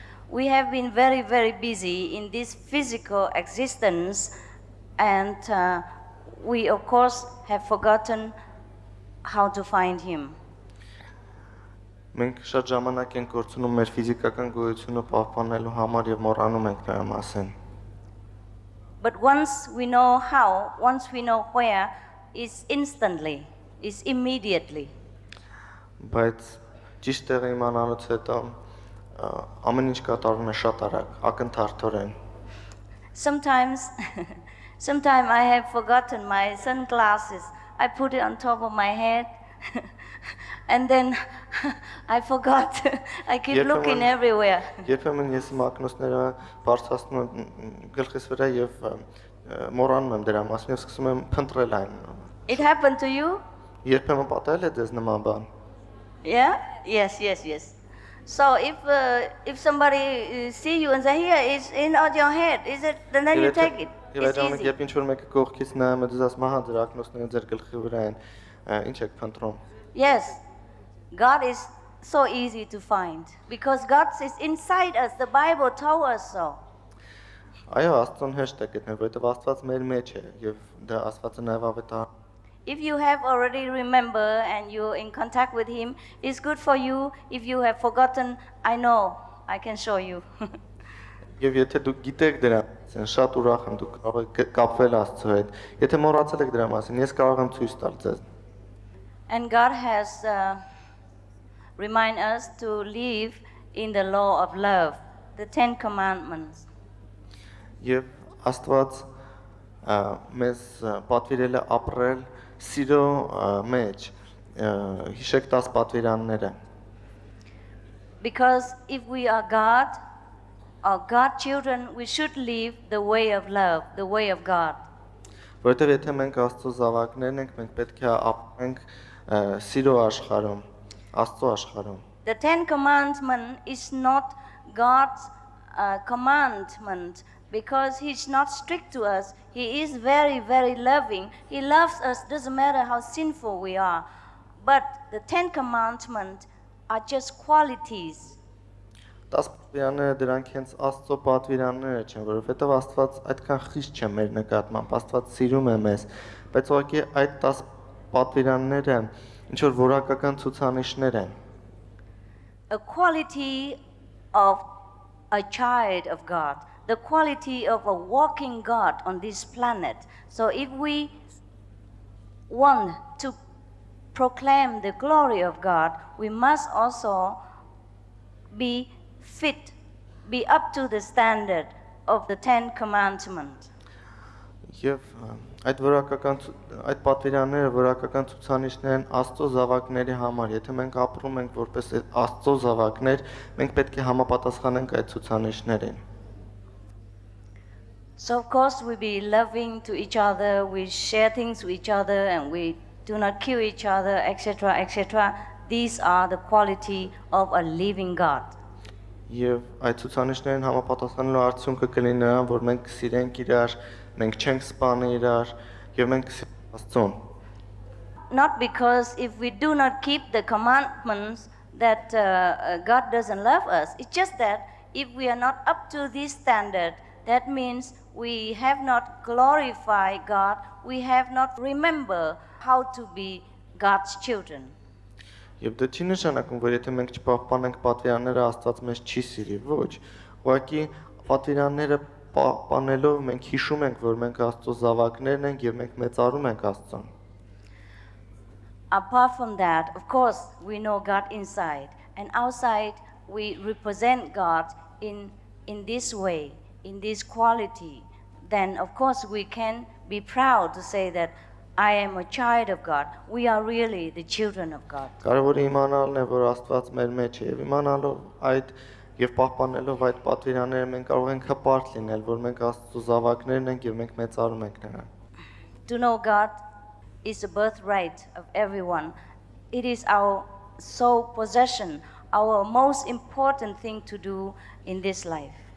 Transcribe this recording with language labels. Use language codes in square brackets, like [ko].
[en] We have been very, very busy in this physical existence, and we, of course, have forgotten how to find Him. [hy] Մենք շատ ժամանակ ենք կորցնում մեր ֆիզիկական գոյությունը պահպանելու համար եւ մոռանում ենք նրա մասին։ [en] But once we know how, once we know where, it's instantly, it's immediately. [hy] Բայց ճիշտ տեղը իմանալուց հետո ամեն ինչ կատարվում է շատ արագ, ակնթարթորեն։ [en] Sometimes I have forgotten my sunglasses. I put it on top of my head, and then I forgot. I keep looking everywhere. [hy] Երբեմն ես մակնոսները բարձրացնում եմ գլխիս վրա եւ մոռանում եմ դրա մասին եւ սկսում եմ փնտրել այն։ [en] It happened to you? [hy] Երբեմն պատահել է դες նման բան։ [en] Yeah? Yes. So if somebody see you and say, here, it's in on your head, is it? Then you take it. It's easy. [hy] Երբ ինչ որ մեկը կողքից նայում է, դες ասում ահա դրա ակնոցները ձեր գլխի վրա են, ինչ եք փնտրում։ [en] Yes. God is so easy to find because God is inside us. The Bible told us so. [hy] Այո, Աստծուն հեշտ է գտնել, որովհետև Աստված մեր մեջ է եւ դա Աստվածը նաև ավետար։ [en] If you have already remembered and you're in contact with Him, it's good for you. If you have forgotten, I know, I can show you. [hy] Եվ եթե դուք գիտեք դրա, ասեն շատ ուրախ եմ դուք կարող եք կապվել Աստծո հետ։ Եթե մոռացել եք դրա մասին, ես կարող եմ ցույց տալ ձեզ։ [en] And God has remind us to live in the law of love, the 10 commandments. [hy] Եվ Աստված մեզ պատվիրել է ապրել սիրո մեջ, հիշեք 10 պատվիրանները։ [en] Because if we are God, or God's children, we should live the way of love, the way of God. [hy] Որովհետև եթե մենք Աստծո զավակներն ենք, մենք պետք է ապրենք սիրո աշխարհում, Աստծո աշխարհում։ [en] The 10 commandments is not God's commandment because He's not strict to us. He is very, very loving. He loves us, doesn't matter how sinful we are. But the 10 commandments are just qualities. [hy] 10 պատվիրանները դրանք հենց Աստծո պատվիրանները չեն, որովհետև Աստված այդքան խիստ չէ մեր նկատմամբ, Աստված սիրում է մեզ, բայց ուղղակի այդ 10 պատվիրանները ինչ որ որակական ցուցանիշներ են։ [en] A quality of a child of God, the quality of a walking God on this planet. So if we want to proclaim the glory of God, we must also be fit, be up to the standard of the 10 commandments. [hy] Եվ այդ պատվիրանները որակական ցուցանիշներ են Աստծո զավակների համար։ Եթե մենք ապրում ենք որպես Աստծո զավակներ, մենք պետք է համապատասխանենք այդ ցուցանիշներին։ [en] So of course we be loving to each other, we share things with each other, and we do not kill each other, etc., etc. These are the quality of a living God. [hy] Եվ այդ ցուցանիշներին համապատասխանելու արդյունքը կլինի նրան, որ մենք սիրենք իրար, մենք չենք սպանի իրար, եւ մենք սիրենք Աստծուն։ [en] Not because if we do not keep the commandments that God doesn't love us. It's just that if we are not up to this standard, that means we have not glorified God, we have not remembered how to be God's children. [hy] Եվ դա չի նշանակում, որ եթե մենք չպահպանենք պատվիրանները, Աստված մեզ չի սիրի, ոչ։ Ուղղակի պատվիրանները պահպանելով մենք հիշում ենք, որ մենք Աստծո զավակներն ենք եւ մենք մեծարում ենք Աստծուն։ [en] Apart from that, of course, we know God inside, and outside we represent God in this way, in this quality. Then, of course, we can be proud to say that I am a child of God. We are really the children of God. [hy] Կարևորը իմանալն է, որ Աստված մեր մեջ է, եւ իմանալով այդ եւ պահպանելով այդ պատվիրանները մենք կարող ենք հպարտ լինել, որ մենք Աստծո զավակներն ենք եւ մենք մեծարում ենք նրան։ [en] To know God is a birthright of everyone. It is our sole possession, our most important thing to do in this life.